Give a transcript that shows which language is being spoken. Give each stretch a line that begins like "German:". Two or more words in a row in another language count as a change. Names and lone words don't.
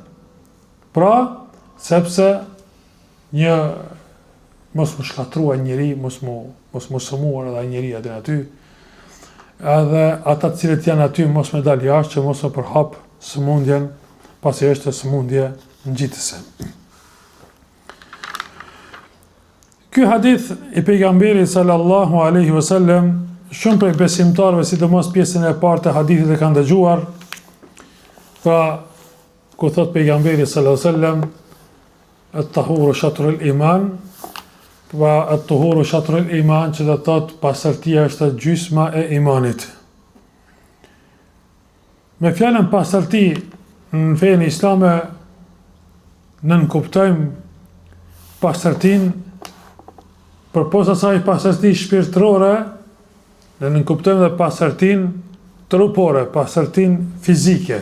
Albanian: Pra, sepse mos më shkatrua njëri, mos më sëmuar edhe njëri atë aty, edhe ata të cilët janë aty mos më dal jashtë, që mos më përhap sëmundjen, pasi është sëmundje ngjitëse. Ky hadith i pejgamberit
Arabic: صلى الله عليه وسلم,
Albanian: shumë prej besimtarëve, sidomos pjesën e parë të hadithit e kanë dëgjuar, pra ku thot pejgamberi sallallahu alaihi wasallam,
Arabic: الطهور شطر الإيمان,
Albanian: pra
Arabic: الطهور شطر الإيمان,
Albanian: që do të thot pastërtia është gjysma e imanit. Me fjalën pastërti në fenë islame nënkuptojmë pastërtinë përposa asaj pastërti shpirtërore, ne nënkuptojmë dhe pastërtinë trupore, pastërtinë fizike.